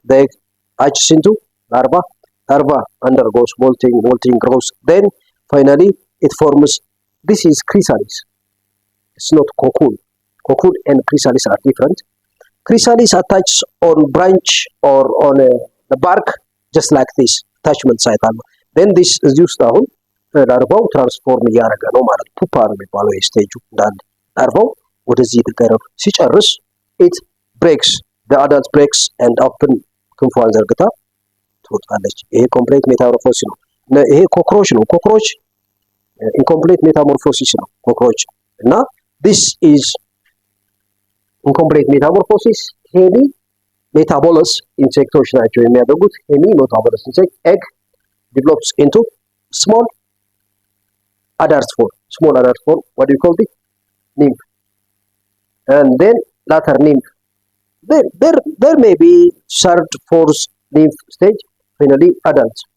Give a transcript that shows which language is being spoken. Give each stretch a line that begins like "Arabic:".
English: The egg hatches into larva undergoes molting grows, then finally it forms, this is chrysalis. It's not cocoon. Cocoon and chrysalis are different. Chrysalis attaches on branch or on the bark just like this, attachment site. Then this is used
Amharic: አሁን ላርቫው ትራንስፎርም እያደረገ ነው ማለት ፑፓ ነው የሚባለው ስቴጁ። እንዳንድ ላርቫው ወደዚህ ተቀረብ ሲጨርስ
English: it breaks, the adult breaks and open
Amharic: ክንፏን ዘርግታ ትወጣለች። ይሄ ኮምፕሌት ሜታሞርፎሲስ ነው። ይሄ ኮክሮች ነው። ኮክሮች ኢንኮምፕሌት ሜታሞርፎሲስ ነው ኮክሮች እና
English: this is incomplete metamorphosis. hemimetabolous
Amharic: ኢንሴክቶች ናቸው የሚያደርጉት።
English: hemimetabolous insect egg develops into small adult form. What do you call it? nymph, and then later nymph. There may be third, fourth nymph stage, finally adult.